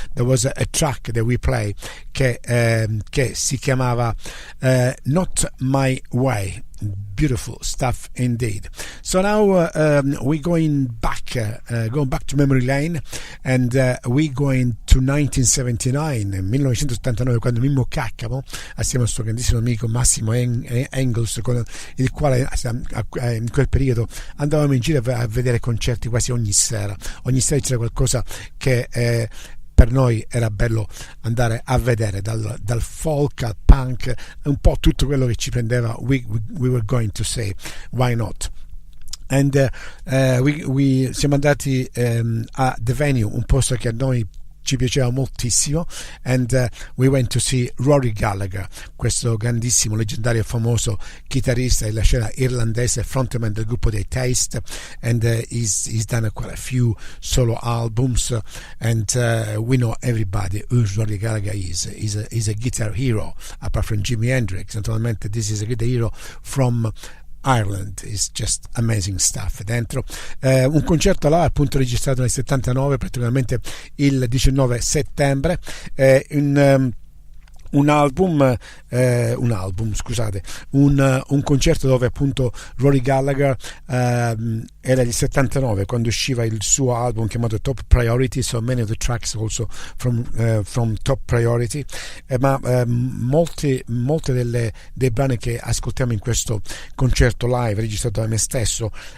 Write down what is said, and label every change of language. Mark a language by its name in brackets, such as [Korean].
[English] There was a track that we play [Italian] che si chiamava [English] Not My Way. Beautiful stuff indeed. So now we're going back to memory lane, and we're going to 1979, [Italian] quando Mimmo Caccamo, assieme al suo grandissimo amico Massimo Engels, con il quale in quel periodo andavamo in giro a vedere concerti quasi ogni sera c'era qualcosa che per noi era bello andare a vedere, dal folk al punk, un po' tutto quello che ci prendeva. [English] We were going to say why not. And we [Italian] siamo andati a The Venue, un posto che a noi ci piaceva moltissimo, [English] and we went to see Rory Gallagher, [Italian] questo grandissimo, leggendario e famoso chitarrista della scena irlandese, frontman del gruppo dei Taste, [English] and he's done quite a few solo albums, and we know everybody who Rory Gallagher is. He's a guitar hero, apart from Jimi Hendrix. Naturalmente this is a guitar hero from Ireland. Is just amazing stuff dentro. [Italian] Un concerto là appunto registrato nel 79, praticamente il 19 settembre, un concerto dove appunto Rory Gallagher era il 79, quando usciva il suo album chiamato Top Priority, [English] so many of the tracks also from Top Priority, [Italian] ma molte dei brani che ascoltiamo in questo concerto live registrato da me stesso